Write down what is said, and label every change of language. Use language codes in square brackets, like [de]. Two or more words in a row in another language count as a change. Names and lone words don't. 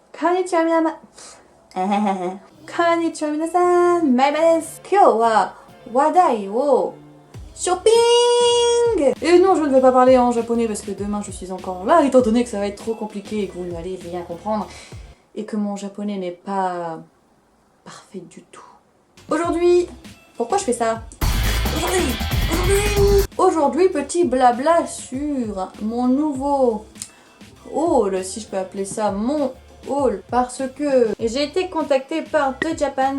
[ja] こんにちは皆さん。こんにちは皆さん. マイです. 今日は話題をショッピング. [fr] Et non, je ne vais pas parler en japonais parce que demain je suis encore là, étant donné que ça va être trop compliqué et que vous n'allez rien comprendre et que mon japonais n'est pas parfait du tout. Aujourd'hui, pourquoi je fais ça? Aujourd'hui, petit blabla sur mon nouveau haul, si je peux appeler ça mon haul, parce que j'ai été contactée par The Japan.